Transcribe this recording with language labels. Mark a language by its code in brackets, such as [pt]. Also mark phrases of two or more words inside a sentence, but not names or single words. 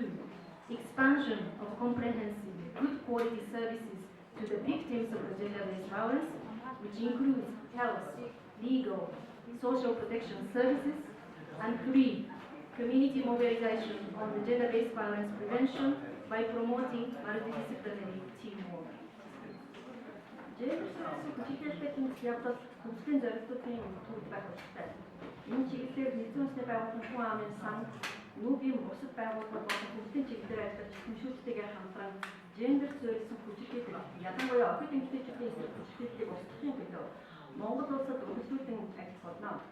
[en] Expansion of comprehensive, good quality services to the victims of the gender-based violence, which includes health, legal, social protection services. And 3. Community mobilization on the gender-based violence prevention by promoting multidisciplinary teamwork. [mn] Жендэрт хүчирхийлэлтэй тэмцэх явдал хөгжлийн зорилтуудын төвд байх хэрэгтэй. Энэ чиглэлээр нэгдсэн үндэсний байгууллагын хүн амын сан, нүүбийн бусад байгууллагууд болон хөгжлийн чиглэлээр ажиллаж хүншүүлэлтэйгээр хамтран жендэрт зориулсан хүчирхийлэл, ялангуяа охид эмэгтэйчүүдийн эсрэг хүчирхийллийг устгахын төлөө Монгол улсад үргэлжлүүлэн ажиллах болно.